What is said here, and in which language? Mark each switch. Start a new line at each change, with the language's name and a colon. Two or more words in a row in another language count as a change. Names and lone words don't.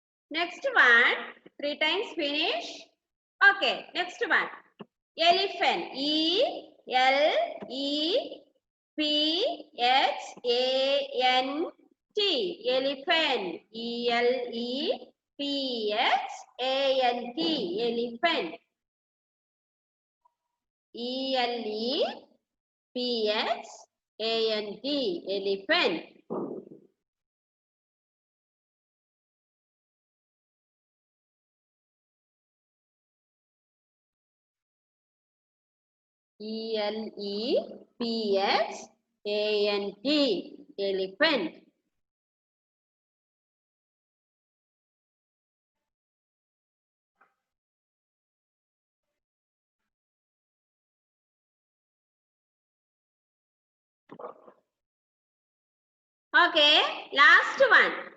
English: Next one, 3 times finish. Okay, next one. Elephant. E-L-E-P-H-A-N-T. Elephant. E-L-E-P-H-A-N-T. Elephant. E-L-E-P-H-A-N-T. Elephant. E-L-E-P-H-A-N-T. Elephant. Okay, last one.